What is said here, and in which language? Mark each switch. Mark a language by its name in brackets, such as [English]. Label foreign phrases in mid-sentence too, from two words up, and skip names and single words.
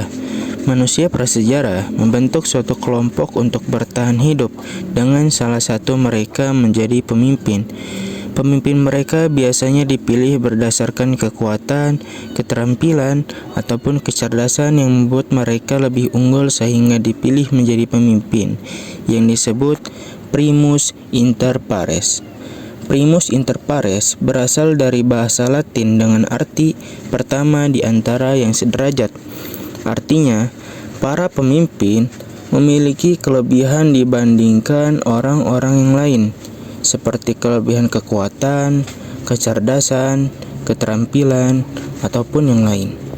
[Indonesian] Manusia prasejarah membentuk suatu kelompok untuk bertahan hidup dengan salah satu mereka menjadi pemimpin. Pemimpin mereka biasanya dipilih berdasarkan kekuatan, keterampilan, ataupun kecerdasan yang membuat mereka lebih unggul sehingga dipilih menjadi pemimpin, yang disebut [Latin] primus inter pares. Primus inter pares [Indonesian] berasal dari bahasa Latin dengan arti pertama di antara yang sederajat. Artinya, para pemimpin memiliki kelebihan dibandingkan orang-orang yang lain, seperti kelebihan kekuatan, kecerdasan, keterampilan, ataupun yang lain.